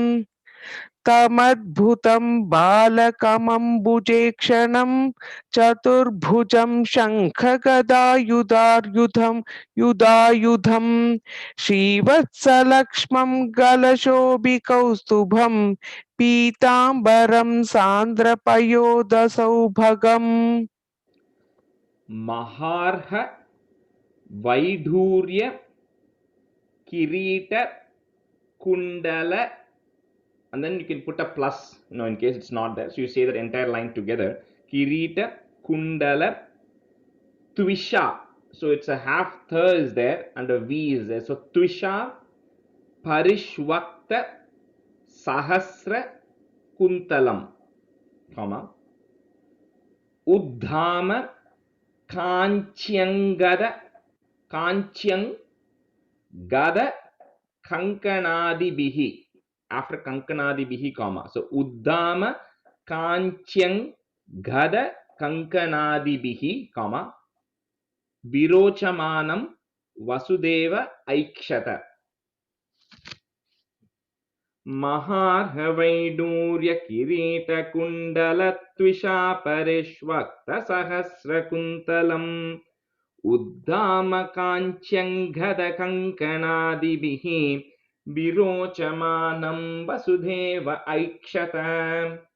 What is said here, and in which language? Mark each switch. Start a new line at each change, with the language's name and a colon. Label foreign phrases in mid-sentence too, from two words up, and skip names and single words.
Sanskrit: तमद्भुतं बालकमम्बुजेक्षणं चतुर्भुजं शङ्खगदायुधायुधं श्रीवत्सलक्ष्मं गलशोभिकौस्तुभं पीताम्बरं सान्द्रपयोदसौभगम् महार्ह वैढूर्य किरीट kundala,
English: and then you can put a plus, in case it's not there. So you say that entire line together.
Sanskrit: किरीट कुण्डल त्विषा.
English: So it's a half tha is there and a V is there.
Sanskrit: So त्विषा परिष्वक्त सहस्र कुन्तलम्, comma, उद्दाम काञ्चनाङ्गद काञ्चन गद कङ्कणादिभिः.
English: After
Sanskrit: कङ्कणादिभिः,
English: comma.
Sanskrit: So उद्दाम काञ्चन गद कङ्कणादिभिः, comma. विरोचमानं वसुदेव ऐक्षत. महार्हवैदूर्य किरीट कुण्डल त्विषा परिष्वक्त सहस्र कुन्तलम् उद्दाम काञ्चनाङ्गद कङ्कणादिभिः विरोचमानं वसुदेव ऐक्षत.